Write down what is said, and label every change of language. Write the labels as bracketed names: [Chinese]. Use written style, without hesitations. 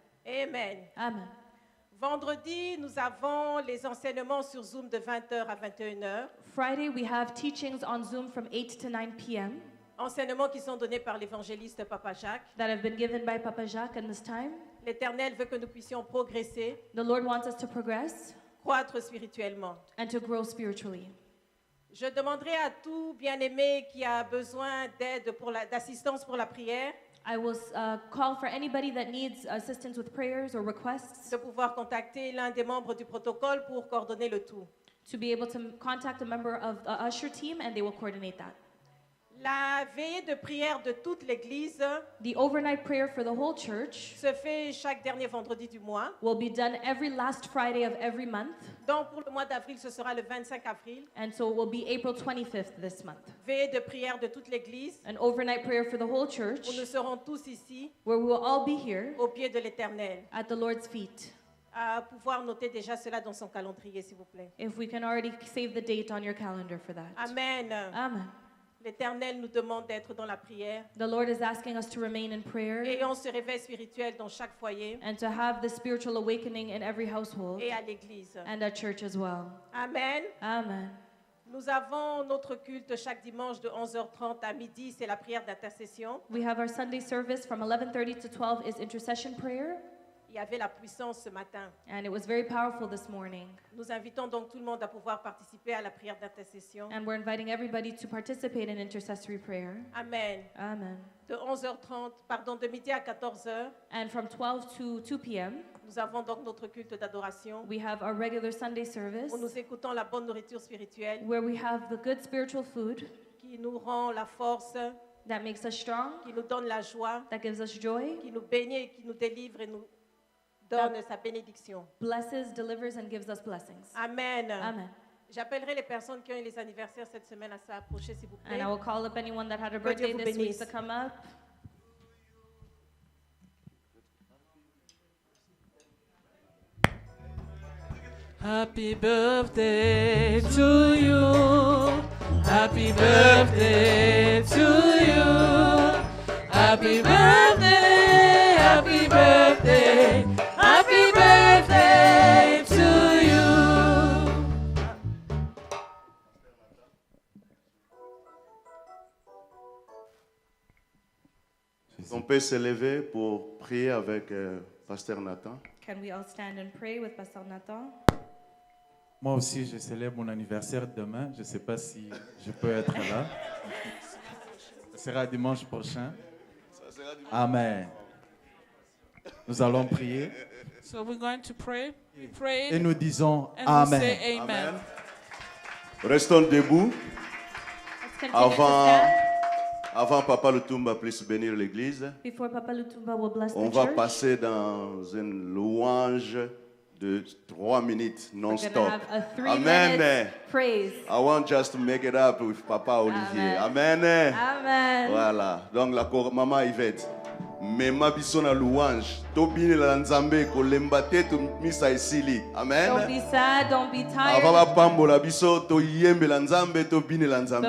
[French] Amen. Amen. Vendredi, nous avons les enseignements sur Zoom de 20h à 21h. [English] Friday, we have teachings on Zoom from 8 to 9 p.m. [French] Enseignements qui sont donnés par l'évangéliste Papa Jacques. [English] that have been given by Papa Jacques in this time. [French] L'Éternel veut que nous puissions progresser, [English] The Lord wants us to progress [French] croître spirituellement. [English] and to grow spiritually. [French] Je demanderai à tout bien-aimé qui a besoin d'aide d'assistance pour la prière [English] I will call for anybody that needs assistance with prayers or requests [French] de pouvoir contacter l'un des membres du protocole pour coordonner le tout. [English] to be able to contact a member of the usher team and they will coordinate that. [French] La veillée de prière de toute l'Église [English] The overnight prayer for the whole church [French] se fait chaque dernier vendredi du mois. [English] will be done every last Friday of every month, [French] Donc pour le mois d'avril, ce sera le 25 avril. [English] and so it will be April 25th this month. [French] Veillée de prière de toute l'Église [English] An overnight prayer for the whole [French] où [English] church [French] nous serons tous ici [English] where we will all be here [French] au pied de l'Éternel. [English] at the Lord's feet. [French] À pouvoir noter déjà cela dans son calendrier, s'il vous plaît. [English] If we can already save the date on your calendar for that. Amen. Amen. [French] L'Éternel nous demande d'être dans la prière [English] The Lord is asking us to remain in prayer [French] et on se réveille spirituel dans chaque foyer [English] and to have the spiritual awakening in every household [French] et à l'église. [English] and at church as well. Amen. Amen. [French] Nous avons notre culte chaque dimanche de 11h30 à midi, c'est la prière d'intercession. [English] We have our Sunday service from 11:30 to 12 is intercession prayer, [French] Il y avait la puissance ce matin. [English] and it was very powerful this morning. [French] Nous invitons donc tout le monde à pouvoir participer à la prière d'intercession. [English] And we're inviting everybody to participate in intercessory prayer. Amen. Amen. [French] De midi à 14h, [English] And from 12 to 2 p.m., [French] nous avons donc notre culte d'adoration [English] we have our regular Sunday service [French] où nous écoutons la bonne nourriture spirituelle [English] where we have the good spiritual food [French] qui nous rend la force, [English] that makes us strong, [French] qui nous donne la joie, [English] that gives us joy, [French] qui nous bénit et qui nous délivre et nous donne sa bénédiction. [English] blesses, delivers, and gives us blessings. Amen. Amen. [French] J'appellerai les personnes qui ont eu les anniversaires cette semaine à s'approcher, s'il vous plaît. [English] And I will call up anyone that had a [French] Que Dieu [English] birthday [French] vous [English] this week [French] bénisse. [English] to come up. Happy birthday to you. Happy birthday to you. Happy birthday, happy birthday, happy birthday to you. [French] On peut se lever pour prier avec Pasteur Nathan. [English] Can we all stand and pray with Pastor Nathan? [French] Moi aussi, je célèbre mon anniversaire demain. Je ne sais pas si je peux être là. Ce sera dimanche prochain. Amen. Nous allons prier. [English] So we're going to pray. We pray [French] Et nous disons [English] and we Amen. say amen. [French] Restons debout. [English] Let's continue to stand. [French] Avant Papa Lutumba puisse bénir l'église, [English] Before Papa Lutumba will bless [French] on [English] the [French] va [English] church, [French] passer dans une louange de 3 minutes [English] we're going to [French] non-stop. [English] have a 3 Amen. minute praise. I want just to make it up with Papa Olivier. Amen. Amen. [French] Voilà. Donc la maman Yvette. Mais [Lingala] ma biso na [French] louange. [Lingala] To bini la nzambe ko lemba te to misa esili. Amen. [English] Don't be sad, don't be tired. [Lingala] Ava ba pambo la biso to yembe la nzambe to bini la nzambe.